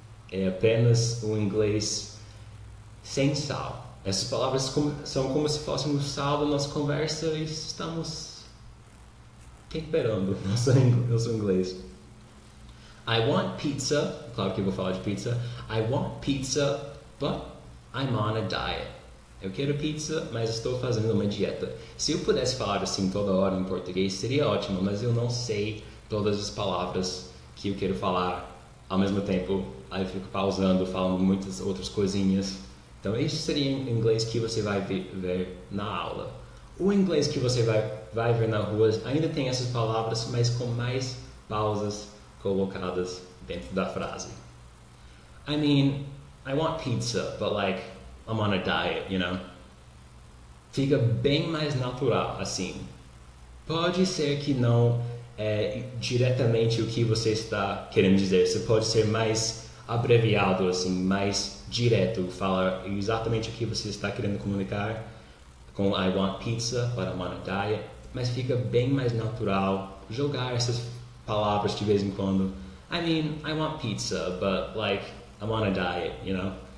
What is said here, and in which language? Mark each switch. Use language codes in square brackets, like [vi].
[pt] É apenas o inglês sem sal. Essas palavras são como se fossem o sal da nossa conversa e estamos temperando nosso inglês. [en] I want pizza. [pt] Claro que eu vou falar de pizza. [en] I want pizza, but I'm on a diet. [pt] Eu quero pizza, mas estou fazendo uma dieta. Se eu pudesse falar assim toda hora em português, seria ótimo, mas eu não sei todas as palavras que eu quero falar ao mesmo tempo. Aí eu fico pausando, falando muitas outras coisinhas. Então, isso seria o inglês que você vai ver na aula. O inglês que você vai ver na rua ainda tem essas palavras, mas com mais pausas colocadas dentro da frase. [en] I mean, I want pizza, but like, I'm on a diet, you know? [pt] Fica bem mais natural assim. Pode ser que não é diretamente o que você está querendo dizer. Você pode ser mais abreviado, assim, mais direto, falar exatamente o que você está querendo comunicar com [en] I want pizza, but I'm on a diet, [pt] mas fica bem mais natural jogar essas palavras de vez em quando. [en] I mean, I want pizza, but like, I'm on a diet, you know?